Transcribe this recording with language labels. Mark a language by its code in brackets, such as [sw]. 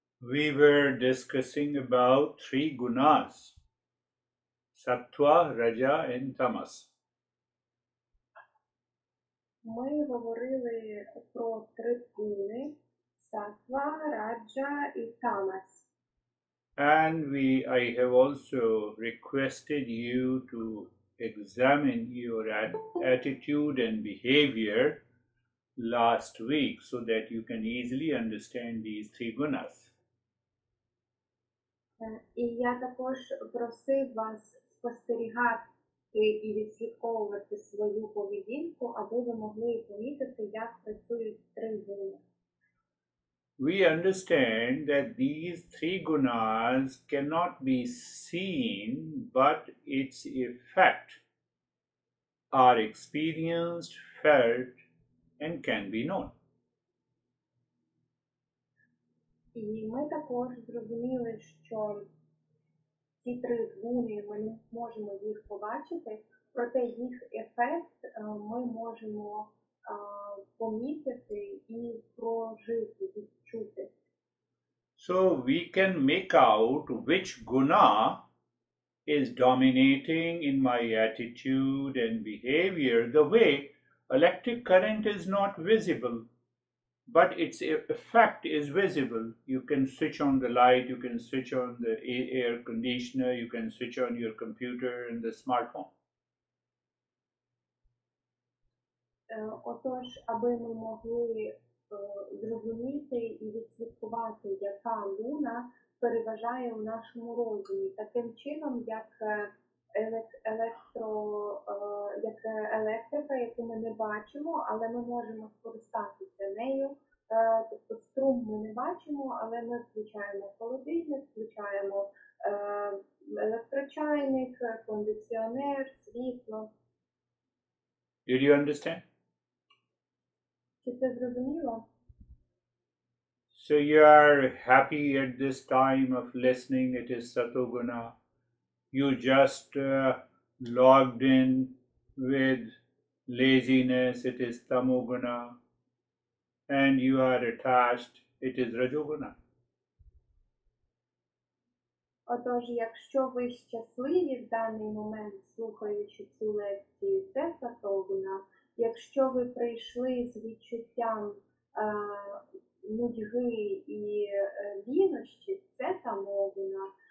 [en] We were discussing about three gunas, sattva, raja and tamas. [uk] Ми говорили про три гуни – сатва, раджа і тамас. [en] And I have also requested you to examine your attitude and behavior last week so that you can easily understand these three gunas. [uk] І я також просив вас спостерігати і відслідковувати свою поведінку, аби ви могли помітити, як працюють три гуни. [en] We understand that these three gunas cannot be seen, but its effect are experienced, felt, and can be known. [uk] І ми також зрозуміли, що ці три гуни, ми не можемо їх побачити, проте їх ефект ми можемо помітити і прожити, відчути. [en] So we can make out which guna is dominating in my attitude and behavior the way electric current is not visible, but its effect is visible. You can switch on the light, you can switch on the air conditioner, you can switch on your computer and the smartphone. [uk] Отож, аби ми могли зрозуміти і відслідкувати, яка луна переважає у нашому розумі, таким чином, як електрика, яку ми не бачимо, але ми можемо скористатися нею. Тобто струм ми не бачимо, але ми включаємо холодильник, включаємо електрочайник, кондиціонер, світло. [en] Did you understand? [uk] Чи це зрозуміло? [en] So you are happy at this time of listening, it is Satoguna. You just logged in with laziness, it is Tamoguna. And you are attached, it is Rajoguna. [uk] Отож, якщо ви щасливі в даний момент, слухаючи цю лекцію, це сатогуна. Якщо ви прийшли з відчуттям нудьги і лінощі, це тамогуна.